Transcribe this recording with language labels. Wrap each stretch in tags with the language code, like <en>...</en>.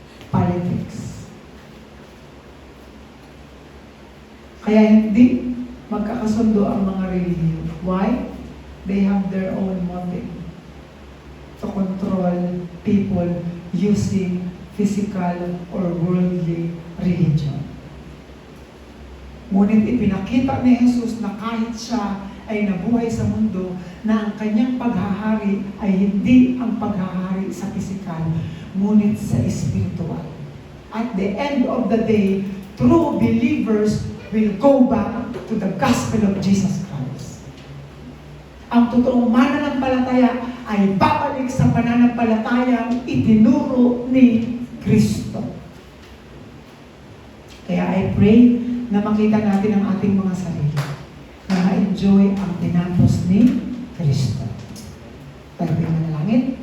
<en>Politics.</en> <tl>Kaya hindi magkakasundo ang mga relihiyon.</tl> <en>Why? They have their own motive to control people using physical or worldly religion.</en> <tl>Ngunit ipinakita ni Jesus na kahit siya ay nabuhay sa mundo na ang kanyang paghahari ay hindi ang paghahari sa pisikal, ngunit sa espiritual.</tl> <en>At the end of the day, true believers will go back to the gospel of Jesus Christ.</en> <tl>Ang totoong mananampalataya ay babalik sa pananampalatayang itinuro ni Kristo. Kaya</tl> <en>I pray</en> <tl>na makita natin ang ating mga sarili, na ma-enjoy ang tinapos ni Kristo. Tayo ay manalangin.</tl>